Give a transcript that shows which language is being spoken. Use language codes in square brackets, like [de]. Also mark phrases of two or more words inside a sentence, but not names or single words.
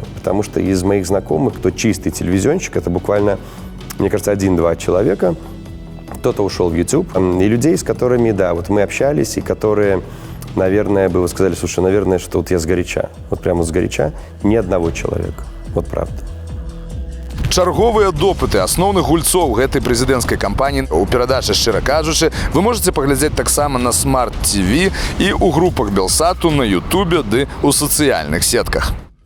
[ru] Потому что из моих знакомых, кто чистый телевизионщик, это буквально, мне кажется, 1-2 человека. Кто-то ушел в YouTube. И людей, с которыми, да, вот мы общались, и которые, наверное, бы вы сказали, слушай, наверное, что вот я сгоряча. Вот прямо сгоряча ни одного человека. Вот правда. [be] Чарговыя допыты асноўных гульцоў гэтай прэзідэнцкай кампаніі у перадачы «Шчыра кажучы» [ru] вы можете [be] паглядзець таксама на Смарт ТВ і ў групах Белсату, на Ютубе ды ў сацыяльных сетках.